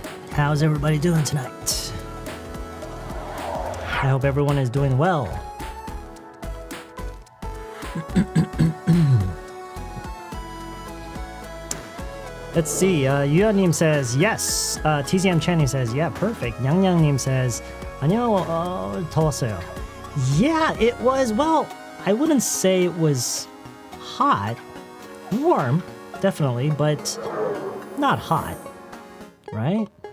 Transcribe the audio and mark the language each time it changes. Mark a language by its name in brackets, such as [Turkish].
[English] How's everybody doing tonight? I hope everyone is doing well. Let's see. Yuanim says yes. TZM Channing says yeah, perfect. Yangyang님 says [Korean] 아니요, 더웠어요. [English] Yeah, it was. Well, I wouldn't say it was hot. Warm, definitely, but not hot, right?